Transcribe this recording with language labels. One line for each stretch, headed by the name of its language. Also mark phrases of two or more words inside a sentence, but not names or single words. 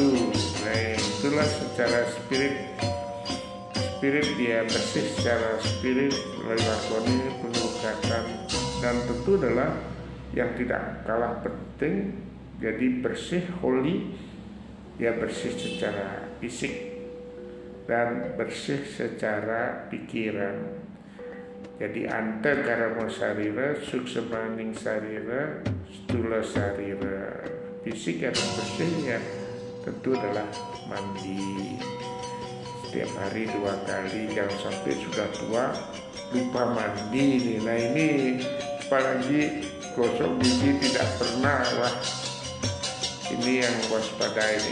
Indonesian: Nah, itulah secara spirit dia bersih secara spirit, melakoni pengelukatan, dan tentu adalah yang tidak kalah penting, jadi bersih holy, ya bersih secara fisik dan bersih secara pikiran.
Sanskrit: Jadi anta karamo sarira, suksemaning sarira, stula sarira.
Indonesian: Fisik harus bersih ya, tentu adalah mandi setiap hari 2 kali, jangan sampai sudah tua lupa mandi nih. Nah ini apalagi gosok gigi tidak pernah, wah ini yang waspada ini.